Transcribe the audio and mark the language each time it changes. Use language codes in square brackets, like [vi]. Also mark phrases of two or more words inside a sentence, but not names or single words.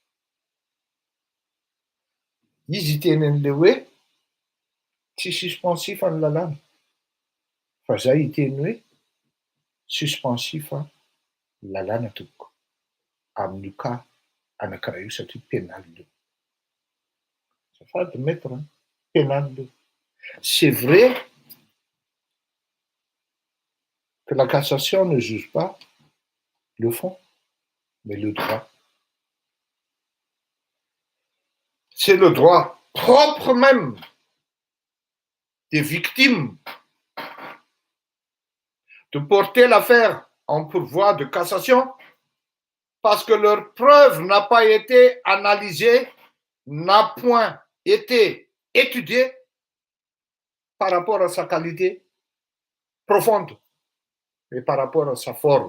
[mg] Izy itenen'le hoe tsy suspensifa ny lalàna fa zay iteny hoe suspensifa ny lalàna tompoko amin'io cas anankiray io satria pénal io. Azafady maître pénal io. [fr] C'est vrai que la cassation ne juge pas le fond, mais le droit. C'est le droit propre même des victimes de porter l'affaire en pourvoi de cassation parce que leur preuve n'a pas été analysée, n'a point été étudiée par rapport à sa qualité profonde, mais par rapport à sa forme.